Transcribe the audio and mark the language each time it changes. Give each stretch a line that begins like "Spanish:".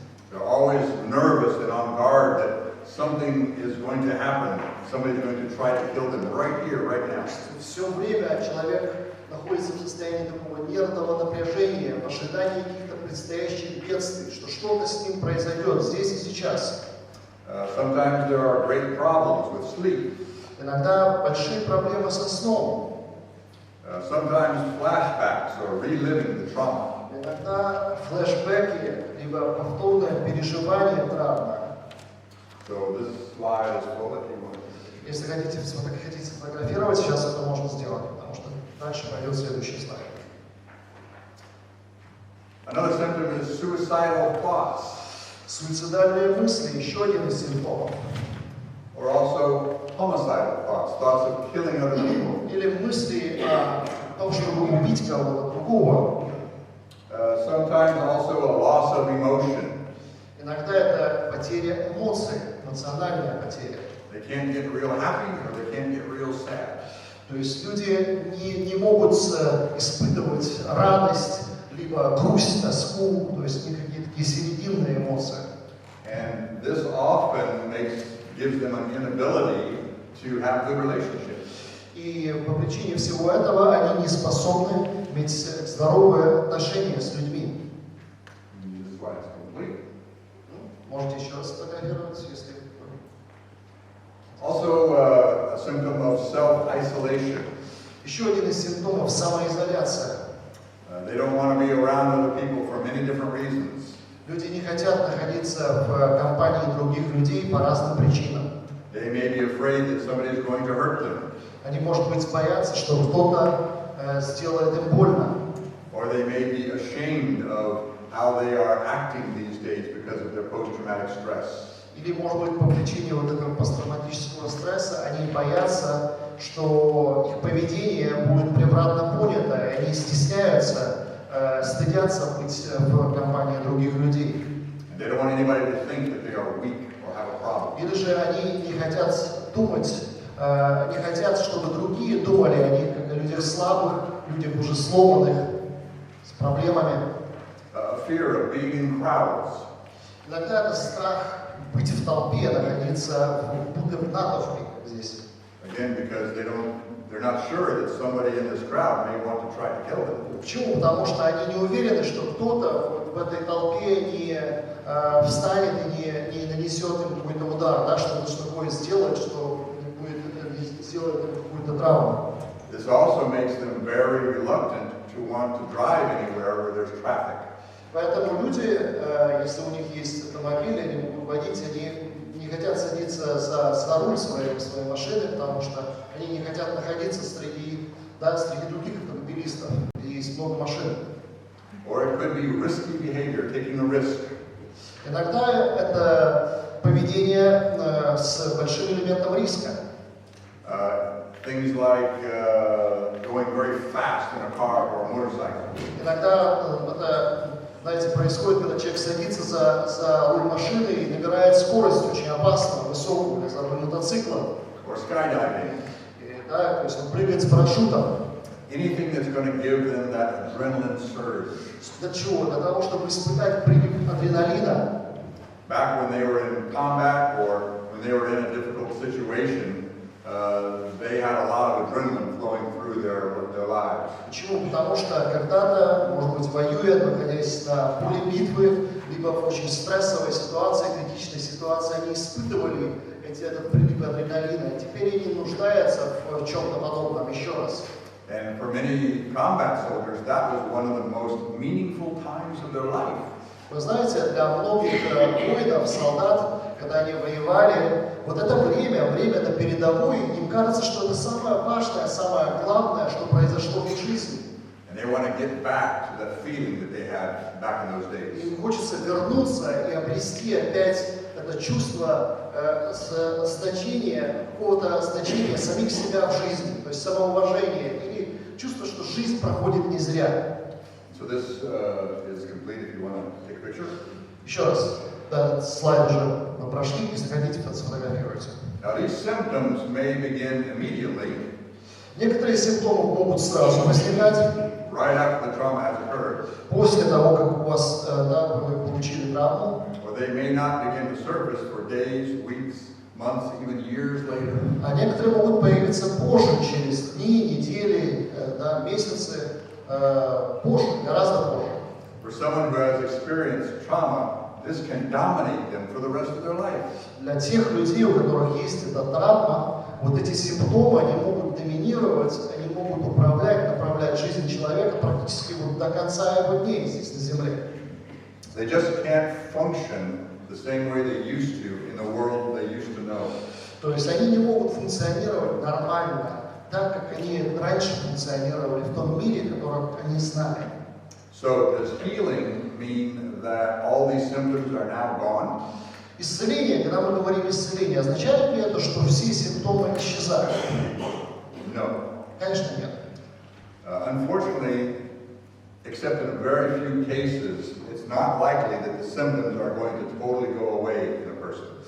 English: They're always nervous and on guard that something is going to happen. Somebody's going to try to kill them right here, right now.
Russian: Все время человек находится в состоянии такого нервного напряжения, в ожидании каких-то предстоящих бедствий, что что-то с ним произойдет здесь и сейчас.
English: Sometimes there are great problems with sleep.
Russian: Иногда большие проблемы со сном.
English: Sometimes flashbacks or reliving the trauma.
Russian: Иногда флешбеки, либо повторное переживание травмы.
English: So this slide is full if you want.
Russian: Если хотите сфотографировать, сейчас это можно сделать, потому что дальше пойдет следующий слайд.
English: Another symptom is suicidal thoughts.
Russian: Суицидальные мысли – еще один из симптомов.
English: Or also homicidal thoughts, thoughts of killing other people.
Russian: Или мысли о том, чтобы убить кого-то другого.
English: Sometimes also a loss of emotion.
Russian: Иногда это потеря эмоций, эмоциональная потеря.
English: They can't get real happy or they can't get real sad.
Russian: То есть люди не могут испытывать радость, либо грусть, тоску, то есть никакие такие серединные эмоции.
English: And this often gives them an inability to have good relationships.
Russian: И по причине всего этого они не способны иметь здоровые отношения с людьми.
English: This slide is complete.
Russian: Можете еще раз сфотографировать, если...
English: Also, a symptom of self-isolation.
Russian: Еще один из симптомов – самоизоляция.
English: They don't want to be around other people for many different reasons.
Russian: Люди не хотят находиться в компании других людей по разным причинам.
English: They may be afraid that somebody is going to hurt them.
Russian: Они, может быть, боятся, что кто-то сделает им больно.
English: Or they may be ashamed of how they are acting these days because of their post-traumatic stress.
Russian: Или, может быть, по причине вот этого посттравматического стресса они боятся, что их поведение будет превратно понято, и они стесняются, стыдятся быть в компании других людей.
English: They don't want anybody to think that they are weak or have a problem.
Russian: Или же они не хотят думать, не хотят, чтобы другие думали о них как о людях слабых, людях уже сломанных, с проблемами.
English: A fear of being in crowds.
Russian: Иногда это страх быть в толпе, находиться будто в натовпе, как здесь.
English: Again, because they're not sure that somebody in this crowd may want to try to kill them.
Russian: Почему? Потому что они не уверены, что кто-то в этой толпе не встанет и не нанесет им какой-то удар, да, что-то такое сделает, что сделает им какую-то травму.
English: This also makes them very reluctant to want to drive anywhere where there's traffic.
Russian: Поэтому люди, если у них есть автомобиль, они могут водить, они не хотят садиться за руль своей машины, потому что они не хотят находиться среди других автомобилистов, где есть много машин.
English: Or it could be risky behavior, taking a risk.
Russian: Иногда это поведение с большим элементом риска.
English: Things like going very fast in a car or a motorcycle.
Russian: Иногда это, знаете, происходит, когда человек садится за руль машины и набирает скорость очень опасную, высокую, или за руль мотоцикла.
English: Or skydiving.
Russian: Да, то есть он прыгает с парашютом.
English: Anything that's going to give them that adrenaline surge.
Russian: Для чего? Для того, чтобы испытать прилив адреналина.
English: Back when they were in combat or when they were in a difficult situation, they had a lot of adrenaline flowing through their lives.
Russian: Почему? Потому что когда-то, может быть, воюя, находясь на поле битвы, либо в очень стрессовой ситуации, критичной ситуации, они испытывали этот прилив адреналина. И теперь они нуждаются в чем-то подобном. Еще раз.
English: And for many combat soldiers, that was one of the most meaningful times of their life.
Russian: Вы знаете, для многих воинов, солдат, когда они воевали, вот это время на передовой, им кажется, что это самое важное, самое главное, что произошло в их жизни.
English: And they want to get back to that feeling that they had back in those days.
Russian: Им хочется вернуться и обрести опять это чувство значения, какого-то значения самих себя в жизни, то есть самоуважение или чувство, что жизнь проходит не зря.
English: So this is complete if you want to take a picture.
Russian: Еще раз, этот слайд уже мы прошли, если хотите, сфотографируйте.
English: Now these symptoms may begin immediately.
Russian: Некоторые симптомы могут сразу возникать.
English: Right after the trauma has occurred.
Russian: После того, как у вас, вы получили травму.
English: Or they may not begin to surface for days, weeks, months, even years later.
Russian: А некоторые могут появиться позже, через дни, недели, месяцы, позже, гораздо позже.
English: For someone who has experienced trauma, this can dominate them for the rest of their life.
Russian: Для тех людей, у которых есть эта травма, вот эти симптомы, они могут доминировать, они могут направлять жизнь человека практически вот до конца его дней здесь на земле.
English: They just can't function the same way they used to in the world they used to know.
Russian: То есть они не могут функционировать нормально, так как они раньше функционировали в том мире, который они знали.
English: So does healing mean that all these symptoms are now gone?
Russian: Исцеление, когда мы говорим исцеление, означает ли это, что все симптомы исчезают?
English: No.
Russian: Конечно, нет.
English: Unfortunately, except in a very few cases, it's not likely that the symptoms are going to totally go away in a person.